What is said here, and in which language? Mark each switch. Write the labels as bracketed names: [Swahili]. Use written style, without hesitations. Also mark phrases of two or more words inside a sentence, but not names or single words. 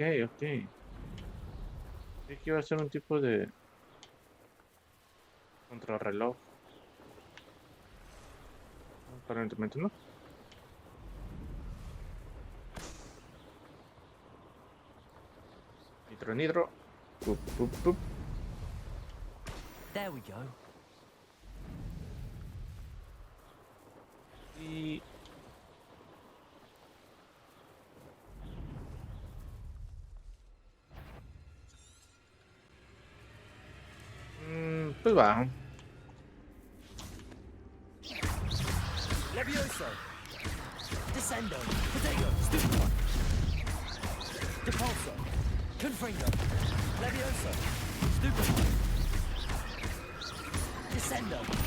[Spanish] Creí que iba a ser un tipo de contrarreloj. Aparentemente no. Nitro. Pup. [English] There we go. [Spanish] Y... pues va. Levioso. Descendo. Protego. Stupefy. Depulso. Confringo. Levioso. Stupefy. Descendo.